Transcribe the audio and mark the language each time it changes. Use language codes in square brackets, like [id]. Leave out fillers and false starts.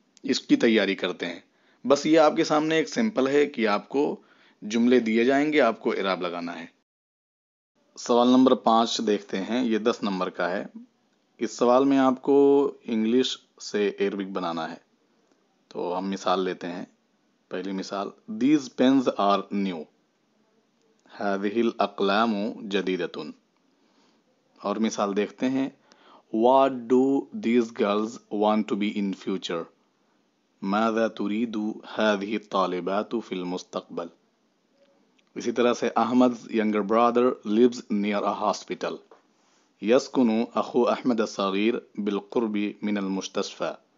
[ur] اس کی تیاری کرتے ہیں. بس یہ آپ کے سامنے ایک سمپل ہے کہ آپ کو جملے دیے جائیں گے، آپ کو اعراب لگانا ہے. سوال نمبر 5 دیکھتے ہیں، یہ 10 نمبر کا ہے. اس سوال میں آپ کو انگلش سے عربک بنانا ہے. تو ہم مثال لیتے ہیں. پہلی مثال، [en] These pens are new. [ar] هذه الأقلام جديدة. [ur] اور مثال دیکھتے ہیں. [en] What do these girls want to be in future? [ar] ماذا تريد هذه الطالبات في المستقبل؟ [ur] اسی طرح سے [en] Ahmed's younger brother lives near a hospital. [ar] يسكن أخو أحمد الصغير بالقرب من المستشفى.